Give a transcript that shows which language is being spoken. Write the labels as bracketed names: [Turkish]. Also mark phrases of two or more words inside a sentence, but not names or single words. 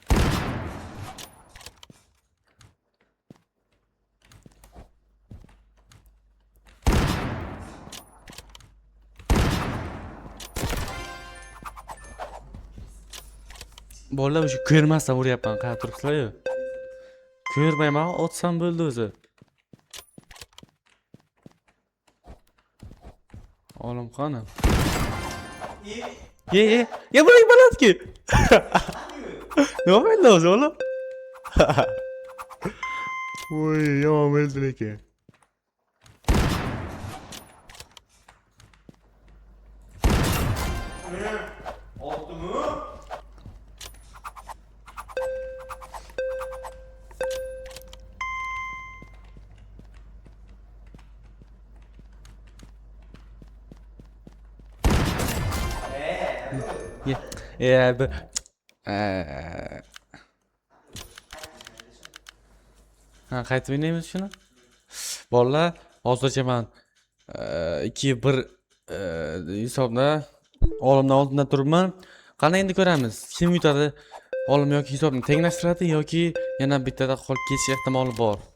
[Uzbek] Bolalar o'sha ko'rmasdan uryapman, qayerda turibsizlar-yu? Ko'rmayman, otsam bo'ldi o'zi. Olim qani? [Turkish] Ye. Ya bırak bana ki. Ne oldu o oğlum? [Uzbek] Oy yomon bo'ldi lekin. [Turkish] Oldu mu? Ya bu Eee. [Uzbek] Ha qaytib o'ynaymiz shuni. Bolalar, hozircha men 2-1 hisobda olimdan oldinda turibman. Qani endi ko'ramiz. Kim yutadi? Olim yoki hisobni tenglashtiradi yoki yana bittada qolib ketish ehtimoli bor.